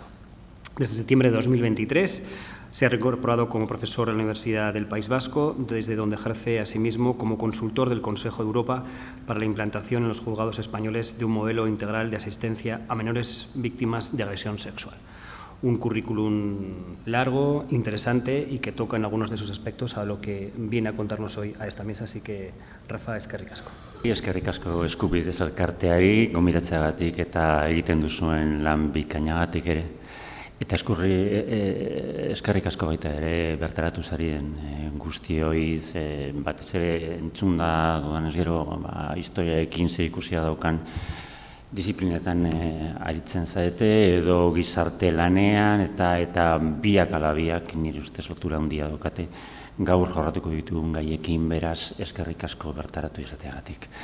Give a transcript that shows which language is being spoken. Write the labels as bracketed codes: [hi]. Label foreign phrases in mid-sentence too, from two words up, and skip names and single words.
[es] Desde septiembre de 2023 se ha reincorporado como profesor a la Universidad del País Vasco, desde donde ejerce asimismo como consultor del Consejo de Europa para la implantación en los juzgados españoles de un modelo integral de asistencia a menores víctimas de agresión sexual. Un currículum largo, interesante y que toca en algunos de sus aspectos a lo que viene a contarnos hoy a esta mesa. Así que, Rafa, [eu] eskerrik asko. Eskerrik asko Eskubidez elkarteari, gonbidatzeagatik eta egiten duzuen lan bikainagatik ere. Eta eskerrik asko baita ere bertaratu zarien guztioi, batez ere entzunda dudanez gero historiaekin zer ikusia daukan disiplinetan aritzen zaete edo gizarte lanean eta biak ala biak nire ustez lotura handia daukate gaur jorratuko ditugun gaiekin, beraz eskerrik asko bertaratu izateagatik.